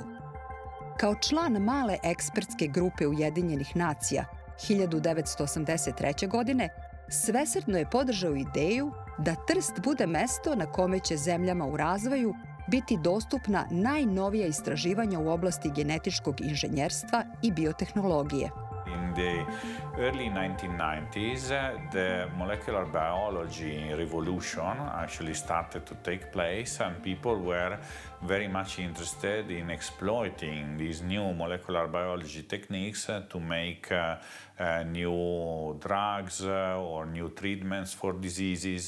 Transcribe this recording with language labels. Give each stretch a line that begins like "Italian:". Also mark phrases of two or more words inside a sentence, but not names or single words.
Serbian: Kao član male ekspertske grupe Ujedinjenih nacija 1983. godine, svesrdno je podržao ideju da Trst bude mesto na kome će zemljama u razvoju biti dostupna najnovija istraživanja u oblasti genetičkog inženjerstva i biotehnologije.
English: In the early 1990s, the molecular biology revolution actually started to take place, and people were very much interested in exploiting these new molecular biology techniques to make new drugs or new treatments for diseases.